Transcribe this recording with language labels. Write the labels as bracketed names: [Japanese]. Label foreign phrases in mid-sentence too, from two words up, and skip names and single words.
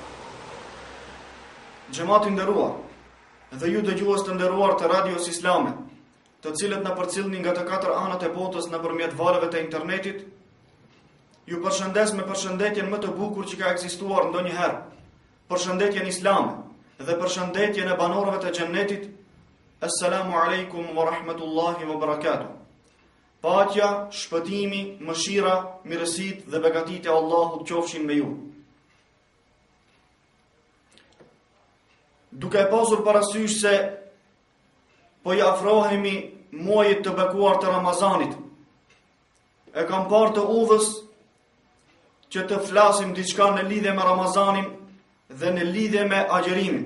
[Albanian] Xhamati nderuar, dhe ju dëgjues të nderuar të radios islame, të cilët na përcjellni nga të katër anët e botës nëpërmjet valëve të internetit, ju përshëndes me përshëndetjen më të bukur që ka ekzistuar ndonjëherë, përshëndetjen islame dhe përshëndetjen e banorëve të xhennetit. [Arabic] السلام عليكم ورحمة الله وبركاته. [Albanian] Paqja, shpëtimi, mëshira, mirësitë dhe begatitë e Allahut qofshin me ju. Duke pasur parasysh se po I afrohemi muajit të bekuar të Ramazanit, e kam parë të udhës që të flasim diçka në lidhje me Ramazanin dhe në lidhje me agjerimin.